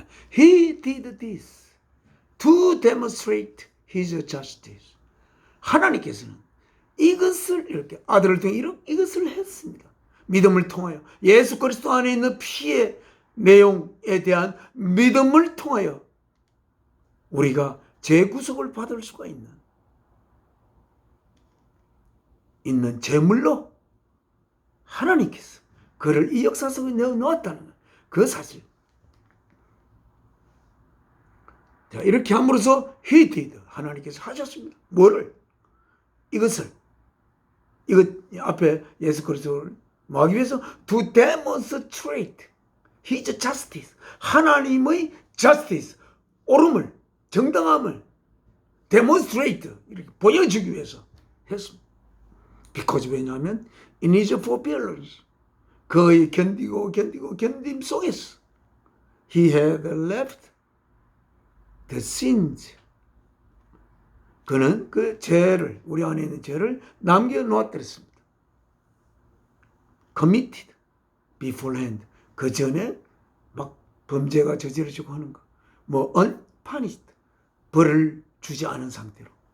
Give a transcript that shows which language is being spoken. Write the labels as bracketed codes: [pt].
[en] He did this to demonstrate his justice. [ko] 하나님께서는 이것을 이렇게 아들을 통해 이것을 했습니다. 믿음을 통하여 예수 그리스도 안에 있는 피의 내용에 대한 믿음을 통하여 우리가 재구속을 받을 수가 있는 제물로 하나님께서 그를 이 역사 속에 넣어놨다는 그 사실. 자, 이렇게 함으로써 [en] he did. [ko] 하나님께서 하셨습니다. 뭐를? 이거 앞에 예수 그리스도를 뭐하기 위해서 [en] to demonstrate his justice. [ko] 하나님의 justice, 옳음을, 정당함을 demonstrate, 이렇게 보여주기 위해서 했습니다. [en] because [ko] 왜냐하면 [en] in his forbearance, [ko] 그의 견딤 속에서 [en] he had left the sins. [ko] 그는 그 죄를, 우리 안에 있는 죄를 남겨놓았더랬습니다. [en] committed beforehand. [ko] 그 전에 막 범죄가 저지러지고 하는 거. [en] unpunished. [ko] 벌을 주지 않은 상태로.